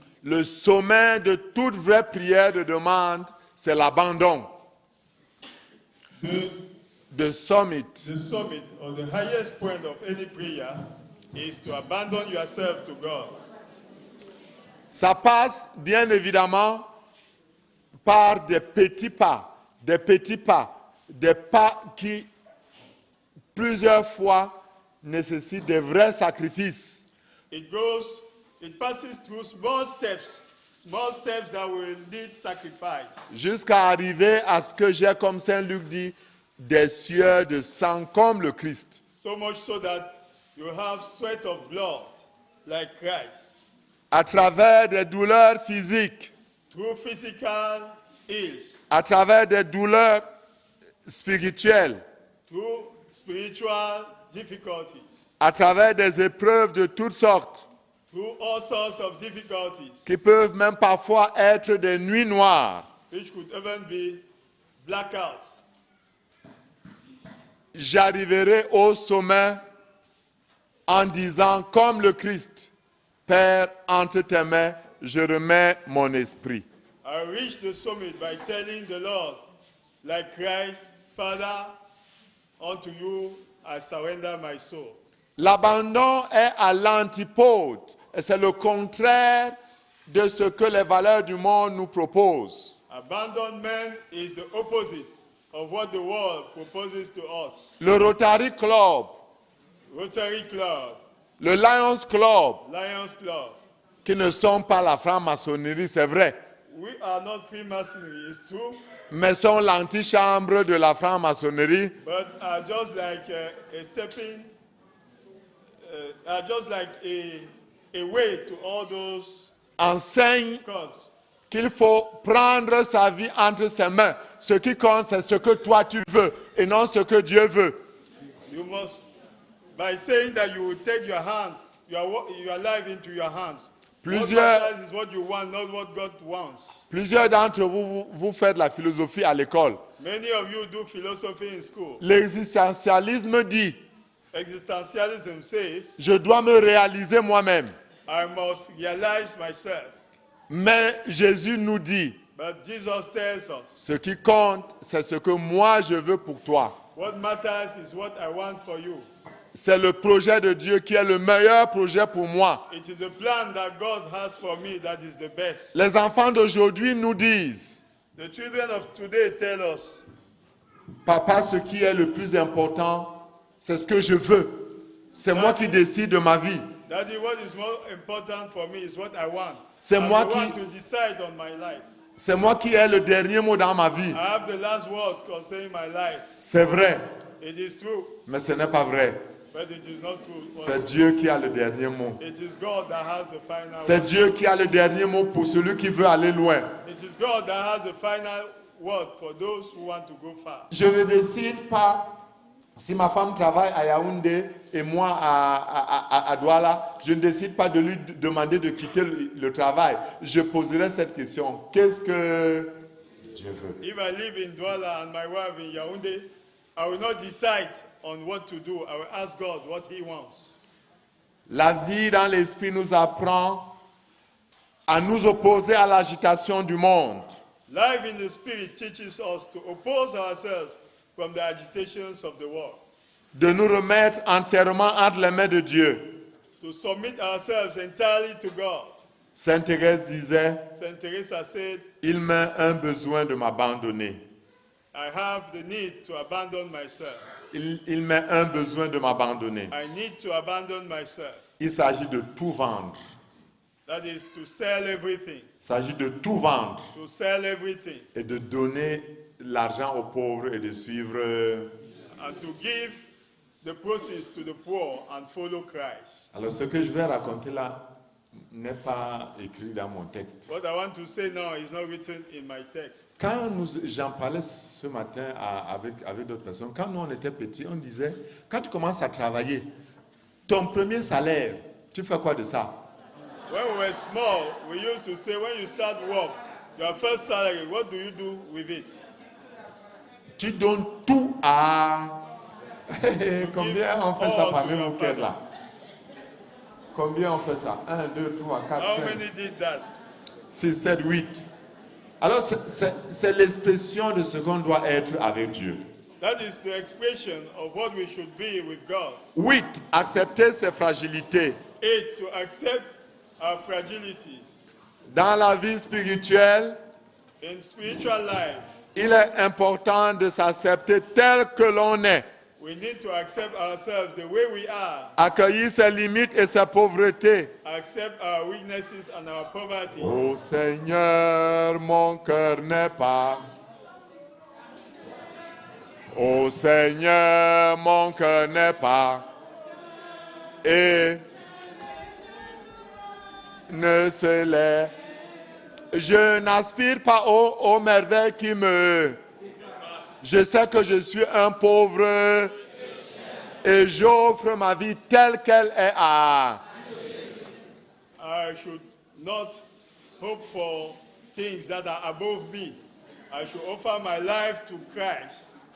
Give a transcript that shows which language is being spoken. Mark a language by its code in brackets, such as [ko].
[fr] Le sommet de toute vraie prière de demande, c'est l'abandon. [en] The summit, The summit or the highest point of any prayer is to abandon yourself to God. [fr] ça passe bien évidemment par des petits pas, des pas qui plusieurs fois nécessitent des vrais sacrifices. [en] It passes through small steps that will need sacrifice. [fr] Jusqu'à arriver à ce que j'ai, comme Saint Luc dit, des sueurs de sang comme le Christ. [en] So much so that you have sweat of blood like Christ. [fr] à travers des douleurs physiques, [en] through physical ills, [fr] à travers des douleurs spirituelles, [en] through spiritual difficulties, [fr] à travers des épreuves de toutes sortes, [en] through all sorts of difficulties, [fr] qui peuvent même parfois être des nuits noires. [en] which could even be blackouts. [fr] J'arriverai au sommet en disant comme le Christ, Père, entre tes mains, je remets mon esprit. [en] I reached the summit by telling the Lord, like Christ, Father, unto you I surrender my soul. [fr] L'abandon est à l'antipode et c'est le contraire de ce que les valeurs du monde nous proposent. [en] Abandonment is the opposite of what the world proposes to us. [fr] Le Rotary Club, [en] Rotary Club, [fr] le Lions Club, [en] Lions Club. [fr] qui ne sont pas la franc-maçonnerie, c'est vrai, [en] We are not Freemasonry, it's true, [fr] mais sont l'antichambre de la franc-maçonnerie, [en] but are just like a stepping, are just like a way to all those [fr] enseigne [en] cults. [fr] qu'il faut prendre sa vie entre ses mains. Ce qui compte, c'est ce que toi tu veux et non ce que Dieu veut. [en] You must, by saying that you will take your hands, your life into your hands. What [fr] Plusieurs, [en] matters is what you want, not what God wants. [fr] plusieurs d'entre vous, vous faites la philosophie à l'école. [en] Many of you do philosophy in school. [fr] L'existentialisme dit, [en] Existentialism says, [fr] je dois me réaliser moi-même. [en] I must realize myself. [fr] Mais Jésus nous dit, [en] But Jesus tells us, [fr] ce qui compte, c'est ce que moi je veux pour toi. [en] what matters is what I want for you. [fr] C'est le projet de Dieu qui est le meilleur projet pour moi. [en] It is the plan that God has for me that is the best. [fr] Les enfants d'aujourd'hui nous disent, [en] The children of today tell us, [fr] papa, ce qui est le plus important, c'est ce que je veux. C'est moi qui décide de ma vie. [en] Daddy, what is more important for me is what I want. [fr] C'est [en] I'm [fr] moi [en] the [fr] qui- [en] one to decide on my life. [fr] C'est moi qui ai le dernier mot dans ma vie. [en] I have the last word concerning my life. [fr] C'est vrai, [en] It is true, [fr] mais ce n'est pas vrai. [en] but it is not true. [fr] C'est Dieu qui a le dernier mot. [en] It is God that has the final [fr] C'est [en] word. [fr] Dieu qui a le dernier mot pour celui qui veut aller loin. [en] It is God that has the final word for those who want to go far. [fr] Je ne décide pas si ma femme travaille à Yaoundé et moi à Douala, je ne décide pas de lui demander de quitter le travail. Je poserai cette question. Qu'est-ce que Dieu veut? [en] If I live in Douala and my wife in Yaoundé, I will not decide on what to do. I will ask God what He wants. [fr] La vie dans l'esprit nous apprend à nous opposer à l'agitation du monde. [en] Life in the Spirit teaches us to oppose ourselves from the agitations of the world, [fr] De nous remettre entièrement entre les mains de Dieu. [en] to submit ourselves entirely to God. [fr] Sainte Thérèse disait, [en] Saint Teresa said, [fr] il m'a un besoin de m'abandonner. [en] I have the need to abandon myself. [fr] Il m'a un besoin de m'abandonner. [en] I need to abandon myself. [fr] Il s'agit de tout vendre. [en] That is to sell everything. [fr] Il s'agit de tout vendre [en] To sell everything. [fr] et de donner l'argent aux pauvres et de suivre. [en] And to give the proceeds to the poor and follow Christ. [fr] Alors ce que je vais raconter là n'est pas écrit dans mon texte. [en] What I want to say now is not written in my text. [fr] Quand j'en parlais ce matin avec d'autres personnes, quand nous on était petits, on disait, quand tu commences à travailler, ton premier salaire, tu fais quoi de ça? [en] When we were small, we used to say, when you start work, your first salary, what do you do with it? [fr] Tu donnes tout à... Combien on fait ça par même week-end là? Combien on fait ça? 1, 2, 3, 4, [en] How [fr] 5, [en] many did that? [fr] 6, 7, 8. Alors c'est l'expression de ce qu'on doit être avec Dieu. [en] That is the expression of what we should be with God. [fr] 8. Accepter ses fragilités. [en] 8, to accept our fragilities. [fr] Dans la vie spirituelle, [en] In spiritual life, [fr] il est important de s'accepter tel que l'on est. [en] we need to accept ourselves the way we are, [fr] Accueillir ses limites et sa pauvreté. [en] accept our weaknesses and our poverty. [fr] Ô Seigneur, mon cœur n'est pas. Ô Seigneur, mon cœur n'est pas. Et ne se lève. Je n'aspire pas aux merveilles qui me... Je sais que je suis un pauvre et j'offre ma vie telle qu'elle est à... [en] I should not hope for things that are above me. I should offer my life to Christ.